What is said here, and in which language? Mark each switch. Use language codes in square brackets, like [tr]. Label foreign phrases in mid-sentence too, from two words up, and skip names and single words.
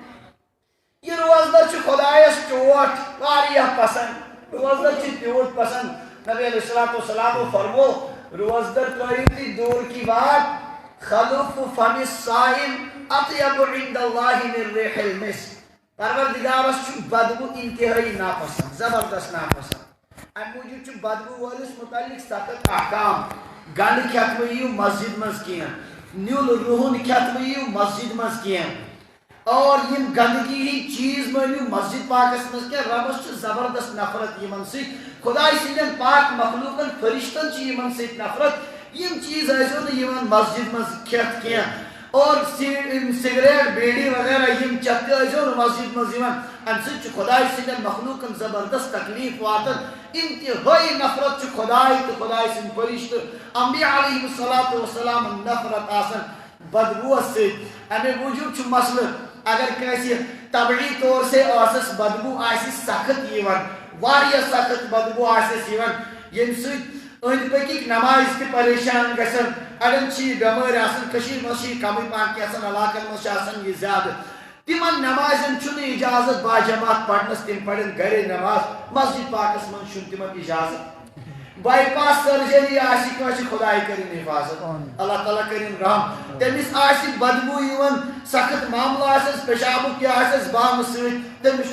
[ks] یہ روزدر چھ خدایس ٹوٹ واریاہ پسند روزدر چھ تیوت پسند نبی [ar] علیہ الصلوۃ والسلام [ks] فرمو روزدر ترٲیِو تُہۍ [ur] دوٗر کی بات [ar] خلوف فم الصائم اطیب عند اللہ من ریح المسک [ks] پروردگارس چھ بدبو انتہائی ناپسند زبردست ناپسند ام موجود چھ بدبو وٲلِس متعلق سخت احکام گنڈ کھٮ۪تھ مہ یِیِو مسجد منٛز کینٛہہ نیُل رُہُن کھٮ۪تھ مہ یِیِو مسجد منٛز کینٛہہ اور یم گندگی ہٕنٛدۍ چیٖز مہ أنِو مسجد پاکس منٛز کینٛہہ ربس چھ زبردست نفرت یمن سۭتۍ خداے سٕنٛدٮ۪ن پاک مخلوقن فرشتن چھ یمن سۭتۍ نفرت یم چیٖز ٲسۍزیو نہٕ یِوان مسجد منٛز کھٮ۪تھ کینٛہہ اور سگریٹ بیڑی وغیرہ یم چتھ تہِ ٲسۍزیو نہٕ مسجد منٛز یِوان امہِ سۭتۍ چھُ خداے سٕنٛدٮ۪ن مخلوقن زبردست تکلیف واتان انتہٲئی نفرت چھُ خداے تہٕ خداے سٕنٛدۍ فرشتہٕ انبیاء [ar] علیہم الصلوۃ والسلام [ks] نفرت آسان بدبوٗوس سۭتۍ امے موٗجوٗب چھُ مسلہٕ اگر کٲنٛسہِ [ur] طبعی طور سے [ks] ٲسس بدبوٗ آسہِ سخت یِوان واریاہ سخت بدبوٗ آسٮ۪س یِوان ییٚمہِ سۭتۍ أنٛدۍ پٔکِکۍ نماز تہِ پریشان گژھان اڑٮ۪ن چھِ یہِ بٮ۪مٲرۍ آسان کٔشیٖرِ منٛز چھِ یہِ کمٕے پہن کینٛژن علاقن منٛز چھِ آسان یہِ زیادٕ تِمن نمازن چھُنہٕ اجازت باجماعت پرنس تِم پرن گرے نماز مسجد پاکس منٛز چھُنہٕ تِمن اجازت [en] bypass surgery [ks] آسہِ کٲنٛسہِ خۄداے کٔرِن حفاظت اللہ تعالیٰ کٔرِن رحم تٔمِس آسہِ بدبوٗ یِوان سخت معاملہٕ آسٮ۪س پیشابُک تہِ آسٮ۪س بامہٕ سۭتۍ تٔمِس